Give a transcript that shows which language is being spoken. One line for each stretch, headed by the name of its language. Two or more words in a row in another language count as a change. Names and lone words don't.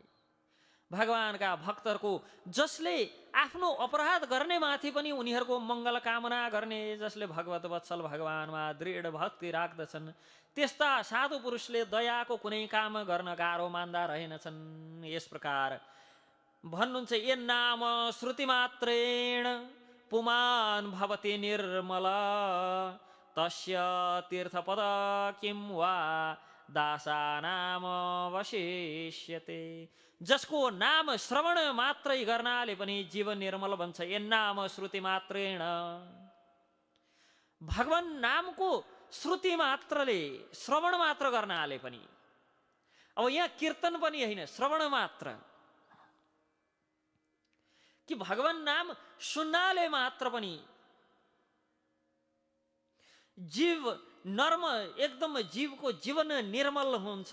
Nepali: भगवानका भक्तहरूको जसले आफ्नो अपराध गर्ने माथि पनि उनीहरूको मङ्गल कामना गर्ने, जसले भगवत वत्सल भगवानमा दृढ भक्ति राख्दछन्, त्यस्ता साधु पुरुषले दयाको कुनै काम गर्न गाह्रो मान्दा रहेनछन्। यस प्रकार भन्नुहुन्छ,
Sanskrit: ये नाम श्रुति मात्रेण पुमान भवति निर्मल, तस्य तीर्थपद किं वा दासा नाम वशिष्यते।
Nepali: जसको नाम श्रवण मात्रै गर्नाले पनि जीवन निर्मल बन्छ।
Sanskrit: ये नाम श्रुति मात्रेण,
Nepali: भगवान नामको श्रुति मात्रले, श्रवण मात्र गर्नाले पनि, अब यहाँ कीर्तन पनि होइन, श्रवण मात्र, कि भगवान नाम सुन्नाले मात्र पनि जीव नर्म, एकदम जीवको जीवन निर्मल हुन्छ।